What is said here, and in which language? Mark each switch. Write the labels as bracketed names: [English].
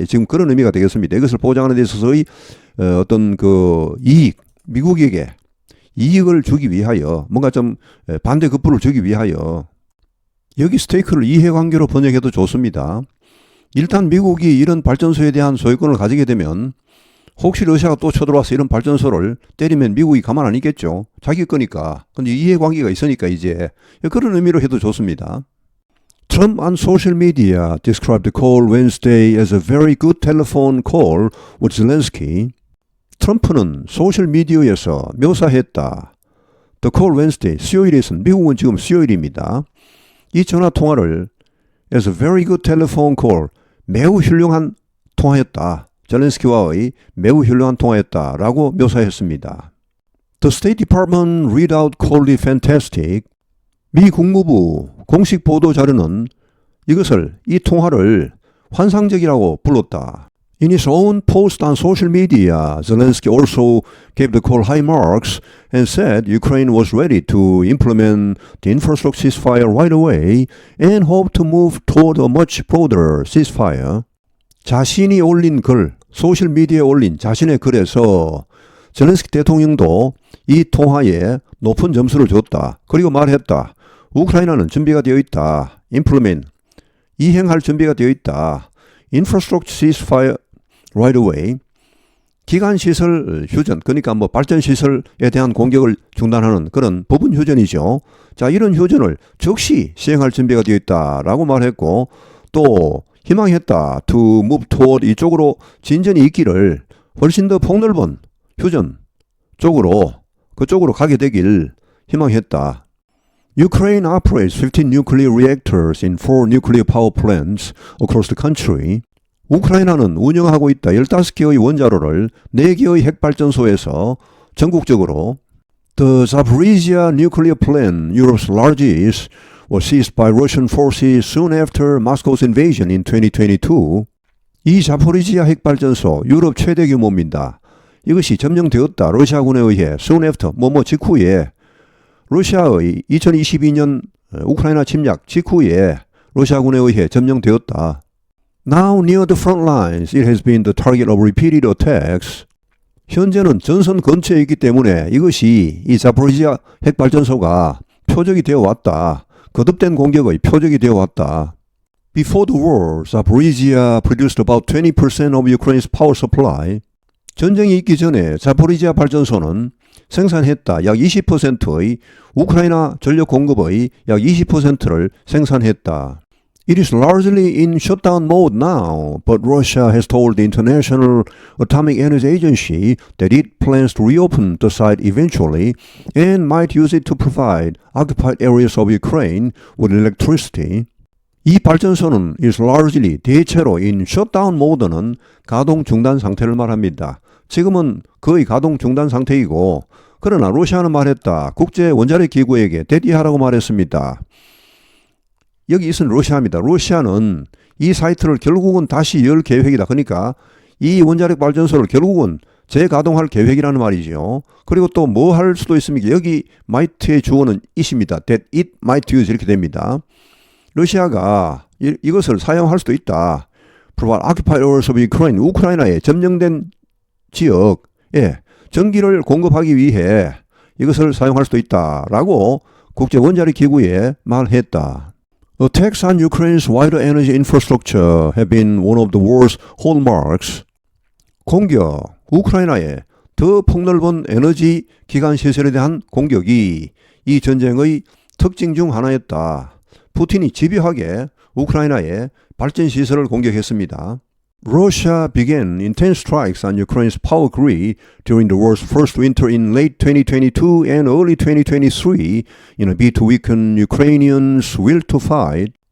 [Korean] 지금 그런 의미가 되겠습니다. 이것을 보장하는 데 있어서의 어떤 그 이익, 미국에게 이익을 주기 위하여 뭔가 좀 반대급부를 주기 위하여 여기 스테이크를 이해관계로 번역해도 좋습니다. 일단 미국이 이런 발전소에 대한 소유권을 가지게 되면 혹시 러시아가 또 쳐들어와서 이런 발전소를 때리면 미국이 가만 안 있겠죠. 자기 거니까. 근데 이해관계가 있으니까 이제 그런 의미로 해도 좋습니다. [English] Trump on social media described the call Wednesday as a very good telephone call with Zelensky. [Korean] 트럼프는 소셜미디어에서 묘사했다. [English] The call Wednesday, [Korean] 수요일에서는 미국은 지금 수요일입니다. 이 전화통화를 [English] as a very good telephone call, [Korean] 매우 훌륭한 통화였다. 젤렌스키와의 매우 훌륭한 통화였다라고 묘사했습니다. [English] The State Department readout called it fantastic. [Korean] 미 국무부 공식 보도 자료는 이 통화를 환상적이라고 불렀다. [English] In his own post on social media, Zelensky also gave the call high marks and said Ukraine was ready to implement the infrastructure ceasefire right away and hoped to move toward a much broader ceasefire. [Korean] 자신이 올린 글, 소셜미디어에 올린 자신의 글에서 젤렌스키 대통령도 이 통화에 높은 점수를 줬다. 그리고 말했다. 우크라이나는 준비가 되어 있다. implement, 이행할 준비가 되어 있다. [English] infrastructure ceasefire right away, [Korean] 기간시설 휴전, 그러니까 발전시설에 대한 공격을 중단하는 그런 부분 휴전이죠. 자, 이런 휴전을 즉시 시행할 준비가 되어 있다라고 말했고 또 희망했다. [English] to move toward [Korean] 이쪽으로 진전이 있기를 훨씬 더 폭넓은 휴전 쪽으로 그쪽으로 가게 되길 희망했다. [English] Ukraine operates 15 nuclear reactors in 4 nuclear power plants across the country. [Korean] 우크라이나는 운영하고 있다 15개의 원자로를 4개의 핵발전소에서 전국적으로 [English] The Zaporizhia nuclear plant, Europe's largest, was seized by Russian forces soon after Moscow's invasion in 2022. [Korean] 이 자포리지아 핵발전소 유럽 최대 규모입니다. 이것이 점령되었다. 러시아군에 의해 [English] soon after [Korean] 직후에 러시아의 2022년 우크라이나 침략 직후에 러시아군에 의해 점령되었다. [English] Now near the front lines, it has been the target of repeated attacks. [Korean] 현재는 전선 근처에 있기 때문에 이것이 이 자포리지아 핵발전소가 표적이 되어 왔다. 거듭된 공격의 표적이 되어 왔다. [English] Before the war, Zaporizhia produced about 20% of Ukraine's power supply. [Korean] 전쟁이 있기 전에 자포리지아 발전소는 생산했다. 약 20%의 우크라이나 전력 공급의 약 20%를 생산했다. [English] It is largely in shutdown mode now, but Russia has told the International Atomic Energy Agency that it plans to reopen the site eventually and might use it to provide occupied areas of Ukraine with electricity. [Korean] 이 발전소는 [English] is largely [Korean] 대체로 [English] in shutdown mode [Korean] 는 가동 중단 상태를 말합니다. 지금은 거의 가동 중단 상태이고 그러나 러시아는 말했다. 국제 원자력 기구에게 대디하라고 말했습니다. 여기 있은 러시아입니다. 러시아는 이 사이트를 결국은 다시 열 계획이다. 그러니까 이 원자력 발전소를 결국은 재가동할 계획이라는 말이죠. 그리고 또 뭐 할 수도 있습니까? 여기 might의 주어는 it입니다. [English] That it might use [Korean] 이렇게 됩니다. 러시아가 이것을 사용할 수도 있다. [English] Provide occupied areas of Ukraine, [Korean] 우크라이나의 점령된 지역에 전기를 공급하기 위해 이것을 사용할 수도 있다라고 국제 원자력 기구에 말했다. [English] Attacks on Ukraine's wider energy infrastructure have been one of the war's hallmarks. [Korean] 공격, 우크라이나의 더 폭넓은 에너지 기관 시설에 대한 공격이 이 전쟁의 특징 중 하나였다. 푸틴이 집요하게 우크라이나의 발전 시설을 공격했습니다. [English] Russia began intense strikes on Ukraine's power grid during the war's first winter in late 2022 and early 2023 in a bid to weaken Ukrainians' will to fight.